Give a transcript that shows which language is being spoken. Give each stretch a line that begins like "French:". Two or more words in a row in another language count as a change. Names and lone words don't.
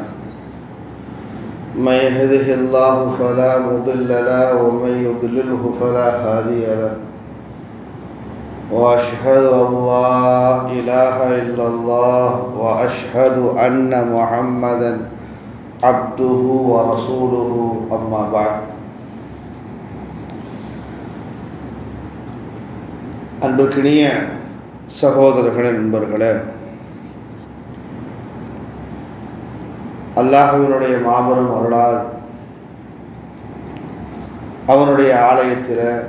Arabic: من يهده الله فلا مضل له ومن يضلله فلا هادي له، وأشهد أن لا إله إلا الله وأشهد أن محمدا عبده ورسوله. أما بعد.
Tamil: அன்பிற்கினிய சகோதரர்களே, நண்பர்களே, அல்லாஹ்வினுடைய மாபெரும் அருளால் அவனுடைய ஆலயத்தில்